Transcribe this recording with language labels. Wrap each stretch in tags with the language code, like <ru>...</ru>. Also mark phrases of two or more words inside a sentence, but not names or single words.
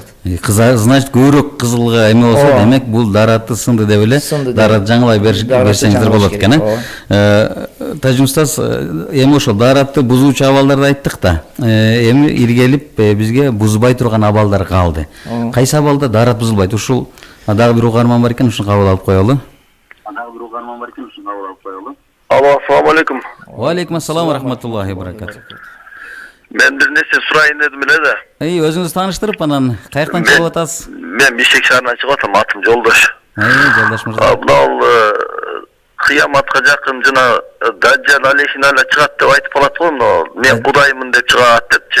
<ky>Значит, көбүрөөк кызылга эме болсо, демек бул дараты сынды деп эле, дарат жаңылай берсеңиздер болот экен, Тажим устаз, эми ошол даратты бузуучу абалдарды айттык да. Эми иргелип бизге бузбай турган абалдар калды. Кайсы абалда дарат бузулбайт? Ушул дагы бир угарман бар экен, ушуну кабыл алып коелу. Алло,</ky> <ar>السلام عليكم. وعليكم السلام ورحمة الله وبركاته.</ar> <ky>Мен бир нерсе сурайын дедим эле да. Өзүңүздү тааныштырып, анан каяктан чыгып атасыз? Мен Бишкек шаарынан чыгып атам, атым Жолдош. Жолдош мырза. Мына кыяматка жакын жана Даджал алейхиналла чыгат деп айтып калат го, мен Кудаймын деп чыгат депчи.</ky>